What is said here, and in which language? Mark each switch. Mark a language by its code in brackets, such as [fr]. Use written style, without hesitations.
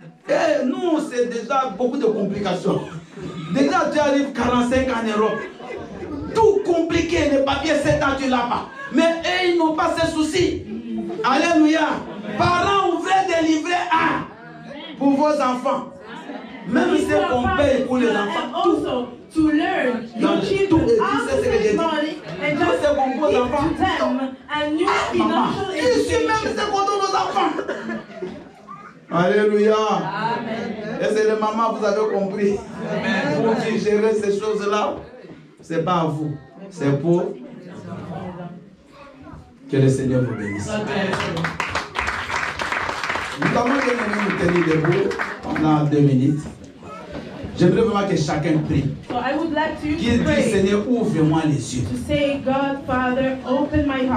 [fr] Et nous, c'est déjà beaucoup de complications. Déjà, tu arrives 45 ans en Europe. Tout compliqué, les papiers, 7 ans, tu ne l'as pas. Mais eux, ils n'ont pas ces soucis. Alléluia. Parents, ouvrez des livrets A pour vos enfants. Même si on paye pour les enfants. Tout. [en] Also, to learn your children how to save money and just give to them a new financial [fr] Ici même, c'est qu'on donne aux enfants. Alléluia. Et c'est les mamans, vous avez compris. Vous qui gérez ces choses-là, ce n'est pas à vous. C'est pour que le Seigneur vous bénisse. Nous allons nous tenir debout pendant 2 minutes. J'aimerais vraiment que chacun prie. [en] So I would like to [fr] Qu'il [en] pray [fr] dise, Seigneur, ouvre-moi les yeux. [en] to say, God, Father, open my